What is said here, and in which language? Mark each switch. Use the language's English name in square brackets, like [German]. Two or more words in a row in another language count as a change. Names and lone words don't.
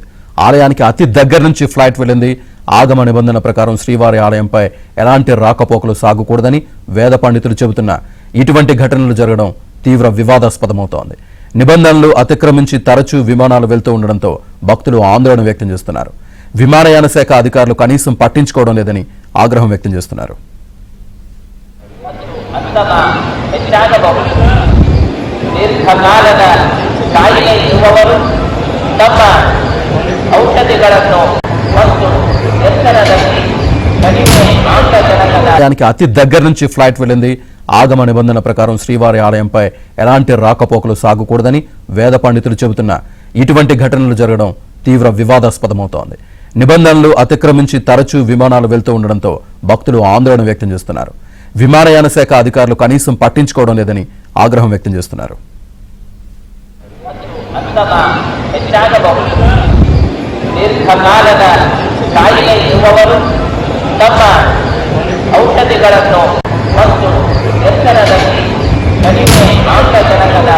[Telugu] ఆలయానికి అతి దగ్గర నుంచి ఫ్లైట్ వెళ్ళింది. ఆగమ నిబంధన ప్రకారం శ్రీవారి ఆలయంపై ఎలాంటి రాకపోకలు సాగకూడదని వేద పండితులు చెబుతున్నా ఇటువంటి ఘటనలు జరగడం తీవ్ర వివాదాస్పదమవుతోంది. నిబంధనలు అతిక్రమించి తరచూ విమానాలు వెళ్తూ ఉండడంతో భక్తులు ఆందోళన వ్యక్తం చేస్తున్నారు. విమానయాన శాఖ అధికారులు కనీసం పట్టించుకోవడం లేదని ఆగ్రహం వ్యక్తం చేస్తున్నారు. [Kannada] ದೀರ್ಘಕಾಲದ ಕಾಯಿಲೆ ಇರುವವರು ತಮ್ಮ ಔಷಧಿಗಳನ್ನು ಮತ್ತು ಎತ್ತರದಲ್ಲಿ ಕಡಿಮೆ [Telugu] ఆలయానికి అతి దగ్గర నుంచి ఫ్లైట్ వెళ్ళింది. ఆగమ నిబంధన ప్రకారం శ్రీవారి ఆలయంపై ఎలాంటి రాకపోకలు సాగకూడదని వేద పండితులు చెబుతున్నా ఇటువంటి ఘటనలు జరగడం తీవ్ర వివాదాస్పదమవుతోంది. నిబంధనలు అతిక్రమించి తరచూ విమానాలు వెళ్తూ ఉండడంతో భక్తులు ఆందోళన వ్యక్తం చేస్తున్నారు. విమానయాన శాఖ అధికారులు కనీసం పట్టించుకోవడం లేదని ఆగ్రహం వ్యక్తం చేస్తున్నారు. [Kannada] దీర్ఘకాలದ ಕಾಯಿಲೆ ಇರುವವರು ತಮ್ಮ ಔಷಧಿಗಳನ್ನು ಮತ್ತು ಎತ್ತರದಲ್ಲಿ ಕಡಿಮೆ ಆಮ್ಲಜನಕದ